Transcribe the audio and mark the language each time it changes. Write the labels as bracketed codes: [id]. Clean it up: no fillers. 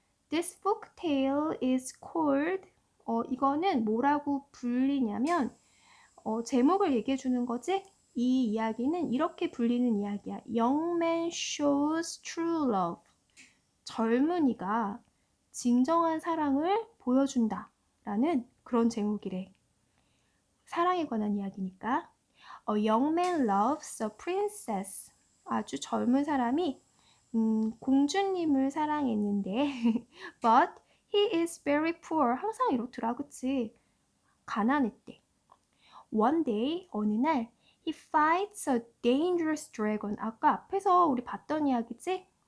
[en] This folktale is called, [ko] 이거는 뭐라고 불리냐면, 제목을 얘기해 주는 거지? 이 이야기는 이렇게 불리는 이야기야. [en] Young man shows true love. [ko] 젊은이가 진정한 사랑을 보여준다. 라는 그런 제목이래. 사랑에 관한 이야기니까. [en] A young man loves a princess. [ko] 아주 젊은 사람이 공주님을 사랑했는데 [en] but he is very poor. [ko] 항상 이렇더라, 그치? 가난했대. [en] One day, [ko] 어느 날 [en] he fights a dangerous dragon. [ko] 아까 앞에서 우리 봤던 이야기지?